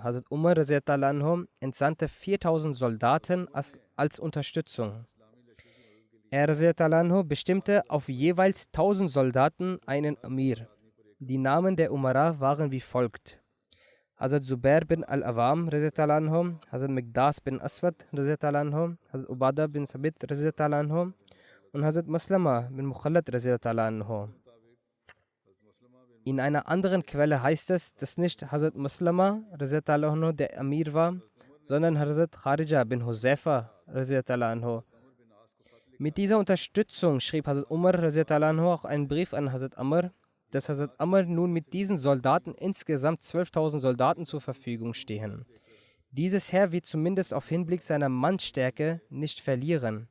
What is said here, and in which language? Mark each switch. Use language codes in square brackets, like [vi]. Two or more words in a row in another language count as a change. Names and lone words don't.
[de] Hazrat Umar entsandte 4000 Soldaten als Unterstützung. Er [ar] رضي الله عنه [de] bestimmte auf jeweils 1000 Soldaten einen Amir. Die Namen der Umara waren wie folgt: Hazrat Zubair bin al-Awam [ar] رضي الله عنه, [de] Hazrat Miqdas bin Aswad [ar] رضي الله عنه, [de] Hazrat Ubadah bin Sabit [ar] رضي الله عنه [de] und Hazrat Maslama bin Mukhallad [ar] رضي الله عنه. [de] In einer anderen Quelle heißt es, dass nicht Hazrat Maslama [ar] رضي الله عنه [de] der Amir war, sondern Hazrat Kharija bin Huzaifa [ar] رضي الله عنه. [de] Mit dieser Unterstützung schrieb Hazrat Umar [ar] رضي الله عنه [de] auch einen Brief an Hazrat Amr, dass Hazrat Amr nun mit diesen Soldaten insgesamt 12.000 Soldaten zur Verfügung stehen. Dieses Heer wird zumindest auf Hinblick seiner Mannstärke nicht verlieren.